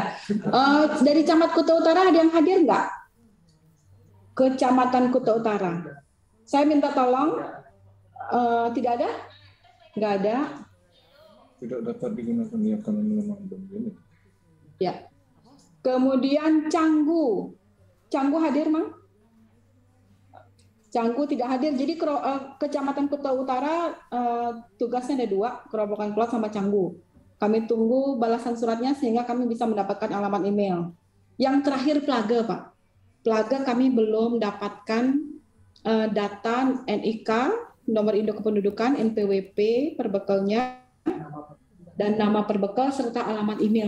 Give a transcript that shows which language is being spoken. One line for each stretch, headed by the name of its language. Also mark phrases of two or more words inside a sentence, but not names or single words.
Indonesian: Dari Camat Kuta Utara ada yang hadir nggak? Kecamatan Kuta Utara. Saya minta tolong. Tidak ada? Nggak ada. Tidak dapat digunakan ya karena memang belum ini. Ya. Kemudian Canggu. Canggu hadir, Mang? Canggu tidak hadir. Jadi Kecamatan Kuta Utara tugasnya ada 2, Kerobokan Cloud sama Canggu. Kami tunggu balasan suratnya sehingga kami bisa mendapatkan alamat email. Yang terakhir Plaga, Pak. Plaga kami belum dapatkan data NIK, nomor induk kependudukan, NPWP, perbekalnya, dan nama perbekal serta alamat email.